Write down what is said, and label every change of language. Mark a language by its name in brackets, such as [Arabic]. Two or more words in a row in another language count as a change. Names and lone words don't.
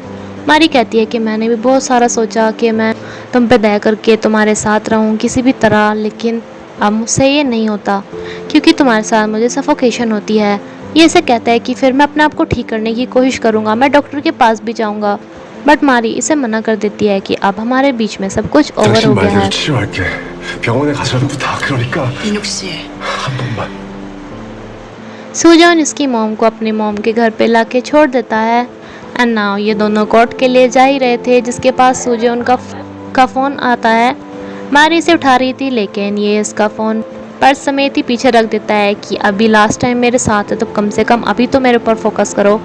[Hindi] मारी कहती है कि मैंने भी बहुत सारा सोचा कि मैं तुम पे दया करके तुम्हारे साथ रहूं किसी भी तरह, लेकिन अब मुझसे ये नहीं होता क्योंकि तुम्हारे साथ मुझे सफोकेशन होती है। ये इसे कहता है कि फिर मैं अपने आप को ठीक करने की कोशिश करूंगा, मैं डॉक्टर के पास भी जाऊंगा, बट मारी इसे मना कर देती है कि अब हमारे बीच में सब कुछ ओवर [Korean] 당신 [Hindi] हो गया [Korean] 말대로 [Hindi] है। [Korean] 치료할게. 병원에 가서라도 다 그러니까 인욱 씨, 한 번만. [Hindi] सुजॉन इसकी मॉम को अपनी मॉम के घर पे लाके छोड़ देता है। [English] and now [Hindi] ये दोनों कोर्ट के लिए जा ही रहे थे, जिसके पास सुजॉन का फ़ोन आता है। मारी इसे उठा रही थी, लेकिन ये इसका फ़ोन पर्स समेत ही पीछे रख देता है कि अभी [English] last time [Hindi] मेरे साथ है, तो कम से कम अभी तो मेरे ऊपर फोकस करो।